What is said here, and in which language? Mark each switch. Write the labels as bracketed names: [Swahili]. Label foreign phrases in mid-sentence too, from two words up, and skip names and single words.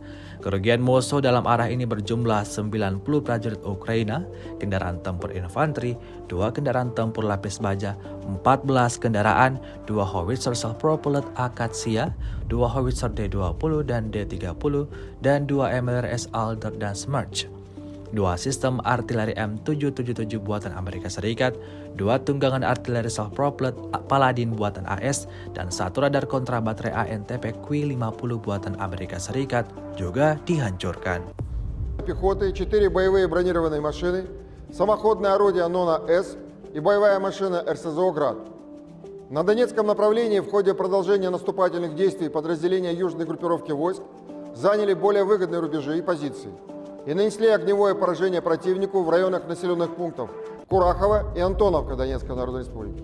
[Indonesian] Kerugian musuh dalam arah ini berjumlah 90 prajurit Ukraina, kendaraan tempur infanteri, 2 kendaraan tempur lapis baja, 14 kendaraan, 2 howitzer self-propelled Achachia, 2 howitzer D-20 dan D-30, dan 2 MLRS Alder dan Smerch. 2 sistem artileri M777 buatan Amerika Serikat, 2 tunggangan artileri self-propelled Paladin buatan AS, dan 1 radar kontra baterai ANTP Q-50 buatan Amerika Serikat juga dihancуркан. [Russian] Пехоты, 4 боевые бронированные машины, самоходное орудие НОНА-С и боевая машина РСЗО «Град». На Донецком направлении в ходе продолжения наступательных действий подразделения южной группировки войск заняли более выгодные рубежи и позиции и нанесли огневое поражение противнику в районах населенных пунктов Курахово и Антоновка Донецкой Народной Республики.